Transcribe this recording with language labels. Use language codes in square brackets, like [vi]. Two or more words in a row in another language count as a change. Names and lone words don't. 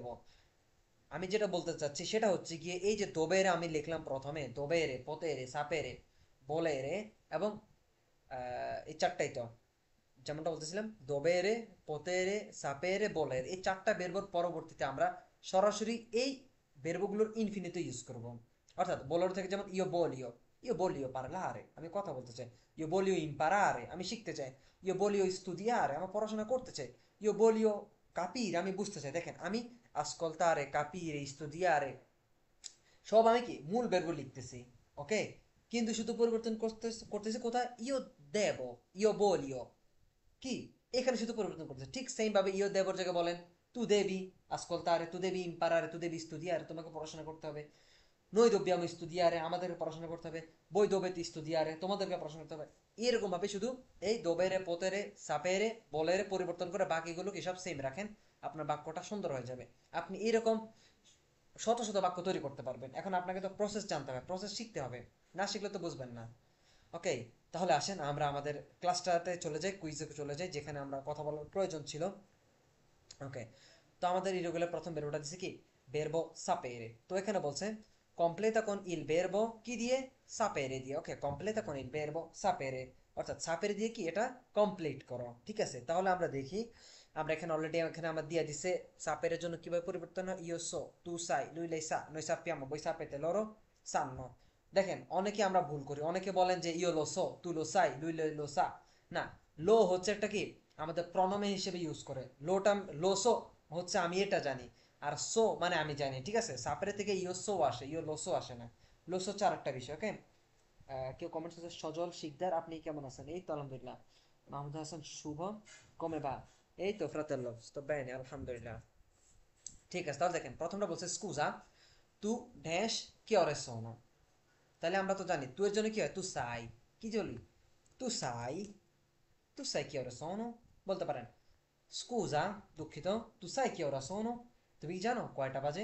[bn] আমি যেটা বলতে চাচ্ছি সেটা হচ্ছে গিয়ে, এই যে দোবেরে আমি লিখলাম প্রথমে, [it] dovere, potere, sapere, volere, [bn] এবং এই চারটাই তো, যেমনটা বলতেছিলাম, [it] dovere, potere, sapere, volere, [bn] এই চারটা বেরবোর পরবর্তীতে আমরা সরাসরি এই বেরবোগুলোর ইনফিনিটি ইউজ করব। অর্থাৎ বলার থেকে যেমন [it] io voglio parlare, [bn] আমি কথা বলতে চাই। [it] io voglio imparare, [bn] আমি শিখতে চাই। [it] io voglio studiare, [bn] আমার পড়াশোনা করতে চাই। [it] io voglio capire, [bn] আমি বুঝতে চাই। দেখেন, আমি [it] ascoltare, capire, studiare [bn] সব আমি কি মূল বেরবো লিখতেছি, ওকে। কিন্তু শুধু পরিবর্তন করতেছি কোথায়? দেব, বলিও, কি এখানে শুধু পরিবর্তন করতেছে। ঠিক সেম ভাবে দেবর জায়গায় বলেন [it] tu devi ascoltare, tu devi imparare, tu devi studiare, [bn] তোমাকে পড়াশোনা করতে হবে। [it] noi dobbiamo studiare, [bn] আমাদেরকে পড়াশোনা করতে হবে। [it] voi dovete studiare, [bn] তোমাদেরকে পড়াশোনা করতে হবে। এরকম ভাবে শুধু এই [it] dovere, potere, sapere, volere [bn] পরিবর্তন করে বাকিগুলো কি সব সেম রাখেন, আপনার বাক্যটা সুন্দর হয়ে যাবে। আপনি এরকম শত শত বাক্য তৈরি করতে পারবেন। এখন আপনাকে তো প্রসেস জানতে হবে, প্রসেস শিখতে হবে, না শিখলে তো বুঝবেন না। ওকে, তাহলে আসেন আমরা আমাদের ক্লাসটাতে চলে যাই, কুইজে চলে যাই, যেখানে আমরা কথা বলার প্রয়োজন ছিল। ওকে, তো আমাদের ইরেগুলার প্রথম বেরবোটা দিছে কি বেরবো সাপেরে। তো এখানে বলছে [it] completa con il verbo [bn] কি দিয়ে সাপেরে দিয়ে। ওকে, [it] completa con il verbo sapere, [bn] অর্থাৎ সাপেরে দিয়ে কি এটা কমপ্লিট করো। ঠিক আছে, তাহলে আমরা দেখি। আমরা এখানে অলরেডি এখানে আমরা দিয়ে দিছে সাপের জন্য কিভাবে পরিবর্তন হয়, [it] io so tu sai lui lei sa noi sappiamo voi sapete loro sanno. [bn] দেখেন অনেকে আমরা ভুল করি, অনেকে বলেন যে [it] io lo so tu lo sai lui lo sa. [bn] না, লো হচ্ছে একটা কি আমাদের প্রণমে হিসেবে ইউজ করে। লোটা [it] lo so [bn] হচ্ছে আমি এটা জানি, আর সো মানে আমি জানি। ঠিক আছে, সাপের থেকে [it] io so [bn] আসে, [it] io lo so [bn] আসে না। লোসো হচ্ছে আরেকটা বিষয়। ওকে, কেউ কমেন্টস আছে সজল শিকদার, আপনি কেমন আছেন? এই তো আলহামদুলিল্লাহ। মাহমুদ হাসান শুভ, [it] come va? [bn] এই তো [it] fratello sto bene [bn] আলহামদুলিল্লাহ। ঠিক আছে, তাহলে দেখেন প্রথমটা বলছে [it] scusa tu [bn] ড্যাশ [it] che ore sono. [bn] তাহলে আমরা তো জানি তু এর জন্য কি হয়, [it] tu sai [bn] কি বলি, [it] tu sai, tu sai che ore sono [bn] বলতে পারেন। স্কুজা দুঃখিত, [it] tu sai che ora sono, [bn] তুমি কি জানো কয়টা বাজে।